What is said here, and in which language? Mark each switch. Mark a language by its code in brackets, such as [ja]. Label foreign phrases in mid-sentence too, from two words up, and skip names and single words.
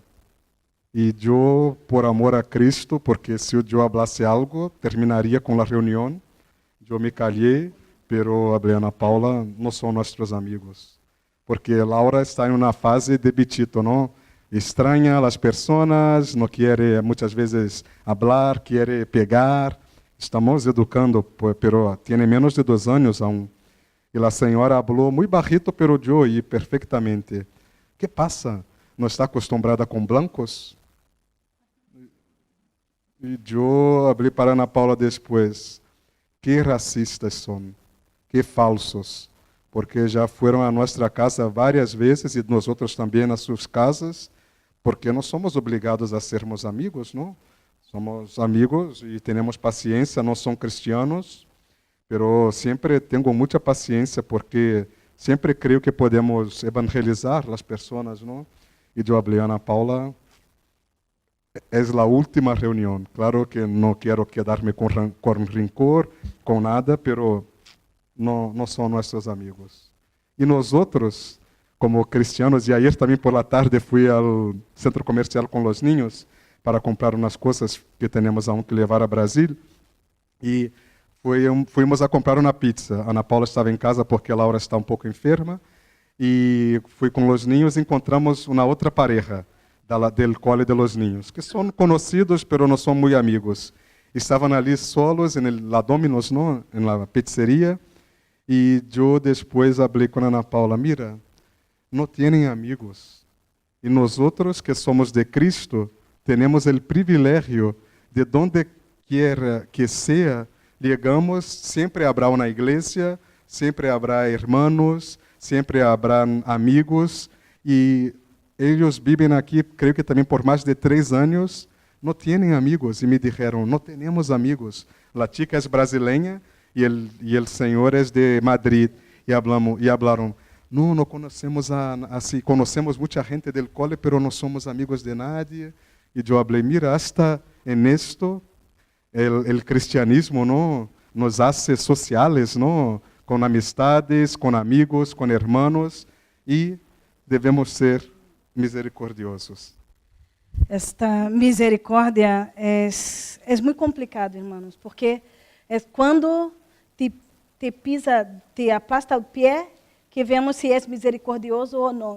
[pt] E eu, por amor a Cristo, porque se eu falasse algo, terminaria com a reunião, eu me calhei, pero a Ana Paula não são nossos amigos. Porque Laura está em uma fase de bichito, não? Extraña as pessoas, não quer muitas vezes falar, quer pegar. [es] Estamos educando, pero tiene menos de 2 anos aún. [pt] E a senhora falou muito [es] bajito, pero [pt] eu oí perfeitamente. [es] ¿Qué pasa? ¿No está acostumbrada com blancos? [pt] E eu abri para Ana Paula depois. Que racistas são, que falsos. Porque já foram a nossa casa várias vezes e nós outros também nas suas casas. Porque não somos obrigados a sermos amigos, não? Somos amigos e temos paciência, não são [es] cristianos, pero [pt] sempre tenho muita paciência porque sempre creio que podemos evangelizar as pessoas, não? E eu falei, Ana Paula, é a última reunião. Claro que não quero quedar-me com rancor, com nada, pero não são nossos amigos. E nós outros, como cristianos, e ayer também [es] por la tarde [pt] fui ao centro comercial com os niños para comprar umas coisas que temos aún que levar a Brasil. E [es] fuimos a comprar [pt] uma pizza. Ana Paula estava em casa porque a Laura está um pouco enferma. E fui com os niños e encontramos uma outra [es] pareja del cole de los niños, [pt] que são conhecidos, pero não são muito amigos. Estavam ali [es] solos em la Domino's, ¿no? En la pizzeria. [pt] E eu depois falei com Ana Paula, mira, não têm amigos. E nós outros que somos de Cristo, temos o privilégio de [es] donde quiera [pt] que seja, chegamos, sempre habrá uma igreja, sempre [es] habrá hermanos, [pt] sempre habrá amigos, e eles vivem aqui, creio que também por mais de 3 anos, não têm amigos, e me disseram, não temos amigos. A chica é brasileira, e o senhor é de Madrid, e falaram, não conhecemos assim, conhecemos muita gente [es] del cole, [pt] pero não somos amigos de nadie. E eu falei, [es] mira, hasta en esto, el cristianismo, ¿no? Nos hace sociales, ¿no? [pt] Com amistades, com amigos, com hermanos, e devemos ser misericordiosos. Esta misericórdia é muito complicado, irmãos, porque é quando te apasta o pé que vemos se é misericordioso ou não.